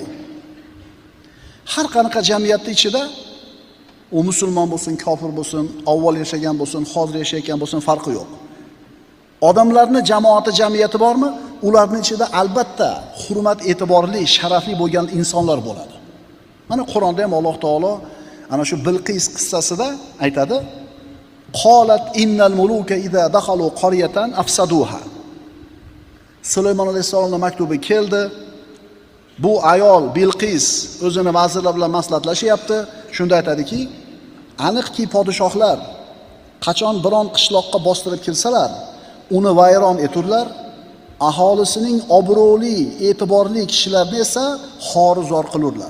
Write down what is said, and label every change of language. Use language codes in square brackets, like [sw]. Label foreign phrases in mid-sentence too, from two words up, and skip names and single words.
[uz] Har qanaqa jamiyatning ichida u musulmon bo'lsin, kofir bo'lsin, avval yashagan bo'lsin, hozir yashayotgan bo'lsin, farqi yo'q. Odamlarning jamoati, jamiyati bormi? Ularning ichida albatta hurmat, e'tiborli, sharafli bo'lgan insonlar bo'ladi. Mana Qur'onda ham Alloh taolo ana shu Bilqis qissasida aytadi: [ar] "قالت إن الملوك إذا دخلوا قرية أفسدوها." [uz] Sulaymon alayhisolamning maktubi keldi. Bu ayol Bilqis o'zini vazirlar bilan maslahatlashyapti. Shunda aytadiki, aniqki podshohlar qachon biron qishloqqa bostirib kirsalar, uni vayron eturlar, aholisining obro'li, e'tiborli kishilarini esa xorizor qilurlar.